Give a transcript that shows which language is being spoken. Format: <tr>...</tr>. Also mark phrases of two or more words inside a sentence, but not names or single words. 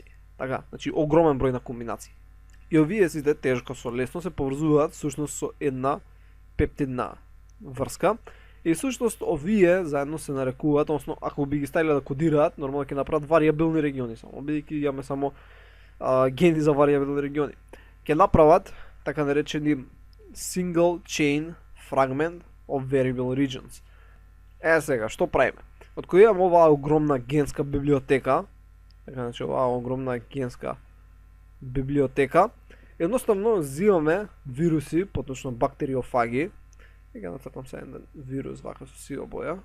<mk>Така, значи огромен број на комбинации. И овие сите тешко со лесно се поврзуваат всушност со една пептидна врска. И всушност овие заедно се нарекуваат, односно ако би ги ставиле да кодираат, нормално ќе направат вариабилни региони само, бидејќи имаме само гени за вариабилни региони. Ќе направат така наречени</mk> <en>single chain fragment of variable regions.</en> <mk>Сега, што правиме? Од кој имаме оваа огромна генска библиотека, така значи оваа огромна генска библиотека, едноставно зимаме вируси, поточно бактериофаги. И ќе нацртам се еден вирус вака со сива боја.</mk>